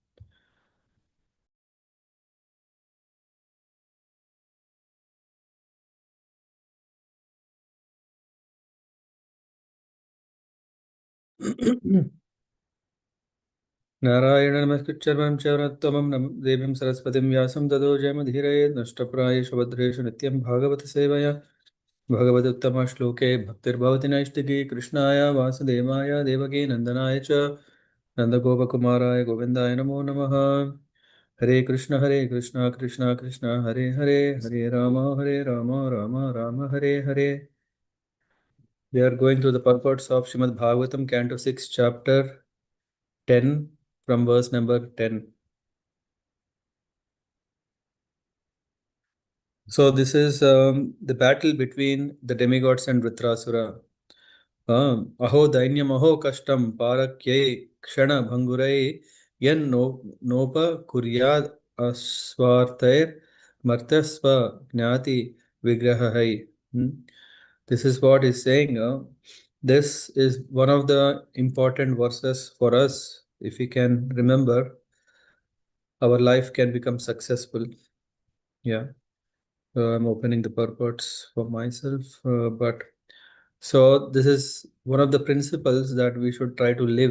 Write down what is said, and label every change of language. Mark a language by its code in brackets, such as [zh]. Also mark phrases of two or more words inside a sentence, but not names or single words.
[sa] नारायण नमस्कृत्यं चरत्वमं देवीं सरस्वतीं व्यासं ततो जयमधीरये नष्टप्रायेषु भद्रेषु नित्यं भागवतसेवया भगवदुत्तमश्लोके भक्तिर्भवति नैष्टिकी कृष्णाय वासुदेवाय देवकी नन्दनाय च नन्दगोपकुमाराय गोविन्दाय नमो नमः हरे कृष्ण कृष्ण कृष्ण हरे हरे हरे राम राम राम हरे हरे. [en] We are going through the purports of Srimad Bhagavatam, Canto 6, Chapter 10, from verse number 10. So this is the battle between the demigods and Vritrasura. [sa] अहो दैन्यं अहो कष्टं पारक्यैः क्षण भङ्गुरैः यन् नोप कुर्याद् अस्वार्थैर् मर्त्यस्व ज्ञाति विग्रहैः. [en] This is what is saying. This is one of the important verses for us. If we can remember, our life can become successful. Yeah. I'm opening the purports for myself, but so this is one of the principles that we should try to live.